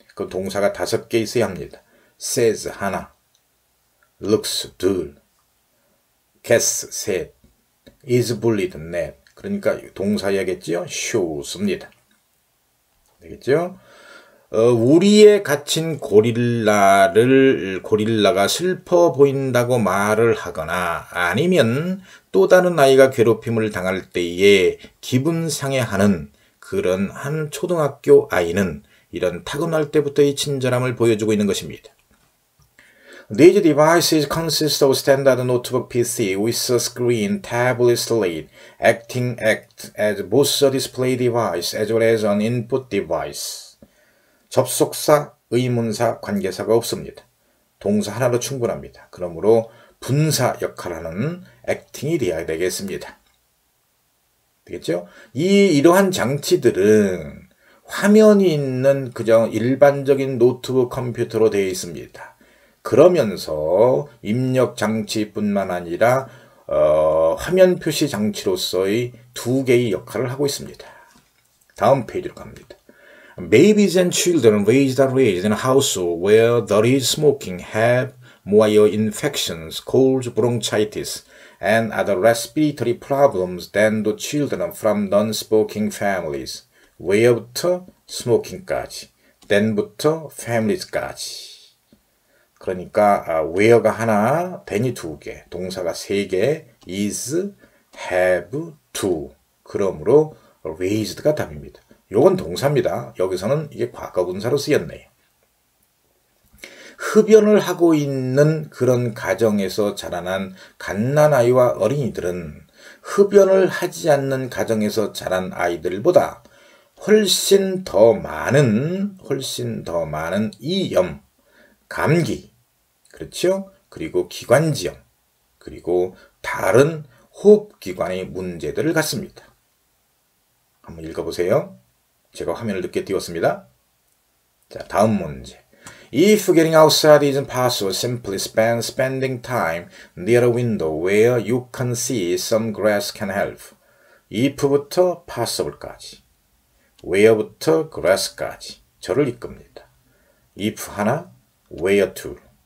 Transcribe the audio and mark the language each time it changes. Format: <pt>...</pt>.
<ko>그 동사가 5개 있어야 합니다. says 하나, looks 둘, gets 셋, is bullied 넷. 그러니까 동사야겠죠? shows입니다. 되겠죠? 우리의 갇힌 고릴라가 슬퍼 보인다고 말을 하거나 아니면 또 다른 아이가 괴롭힘을 당할 때에 기분 상해하는 그런 한 초등학교 아이는 이런 타고날 때부터의 친절함을 보여주고 있는 것입니다.</ko> <en>These devices consist of standard notebook PC with a screen, tablet, slate, act as both a display device as well as an input device.</en> <ko>접속사, 의문사, 관계사가 없습니다. 동사 하나로 충분합니다. 그러므로 분사 역할하는 acting이 되어야 되겠습니다. 되겠죠? 이러한 장치들은 화면이 있는 그저 일반적인 노트북 컴퓨터로 되어 있습니다. 그러면서 입력 장치뿐만 아니라 화면 표시 장치로서의 2개의 역할을 하고 있습니다. 다음 페이지로 갑니다.</ko> <en>Babies and children raised in a household where there is smoking have more ear infections, colds, bronchitis, and other respiratory problems than the children from non-smoking families.</en> <ko>where부터 smoking까지, then부터 families까지. 그러니까 where가 하나, then이 2개, 동사가 3개, is, have, to. 그러므로 raised가 답입니다. 요건 동사입니다. 여기서는 이게 과거분사로 쓰였네요. 흡연을 하고 있는 그런 가정에서 자라난 갓난아이와 어린이들은 흡연을 하지 않는 가정에서 자란 아이들보다 훨씬 더 많은 이염, 감기, 그렇죠? 그리고 기관지염, 그리고 다른 호흡기관의 문제들을 갖습니다. 한번 읽어보세요. 제가 화면을 늦게 띄웠습니다. 자, 다음 문제.</ko> <en>If getting outside isn't possible, simply spending time near a window where you can see some grass can help.</en> <ko>if부터 possible까지, where부터 grass까지 저를 이끕니다. if 하나, where two.</ko>